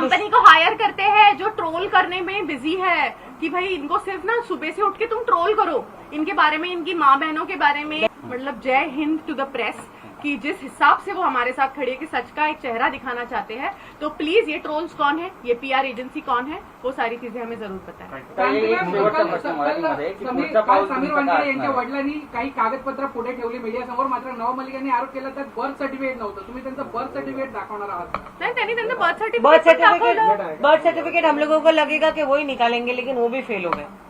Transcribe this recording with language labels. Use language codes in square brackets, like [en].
[hi] Company को higher करते हैं जो ट्रोल करने में बिजी है कि भाई इनको सिर्फ ना सुबह से उठ के तुम ट्रोल करो इनके बारे में, इनकी माँ बहनों के बारे में. मतलब जय हिंद टू द प्रेस कि जिस हिसाब से वो हमारे साथ खड़े कि सच का एक चेहरा दिखाना चाहते हैं. तो प्लीज ये ट्रोल्स कौन है, ये पीआर एजेंसी कौन है, वो सारी चीजें हमें जरूर बताएं. [mr] समीर वानखेडे यांच्या वडिलांनी काही कागदपत्र पुढे ठेवली मीडियासमोर, मात्र नवाब मलिक यांनी आरोप केला तर बर्थ सर्टिफिकेट नव्हतं. तुम्ही त्यांचं बर्थ सर्टिफिकेट दाखवणार आहात? नाही, त्यांनी त्यांचं बर्थ [hi] बर्थ सर्टिफिकेट हम लोगों को लगेगा कि वही निकालेंगे, लेकिन वो भी फेल हो गए.